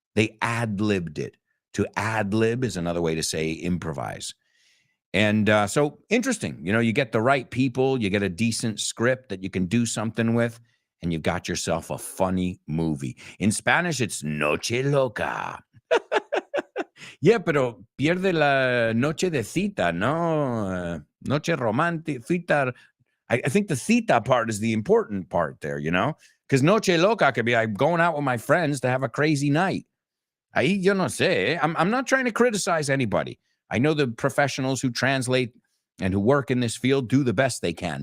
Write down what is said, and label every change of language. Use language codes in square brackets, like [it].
[en] They ad-libbed it. To ad-lib is another way to say improvise. And so interesting. You get the right people, you get a decent script that you can do something with, and you've got yourself a funny movie. In Spanish, it's Noche Loca. [es] Yeah, pero pierde la noche de cita, no? Noche romántica, cita. [en] I think the cita part is the important part there, because Noche Loca could be I'm going out with my friends to have a crazy night. [es] Ahí yo no sé. [en] I'm not trying to criticize anybody. I know the professionals who translate and who work in this field do the best they can.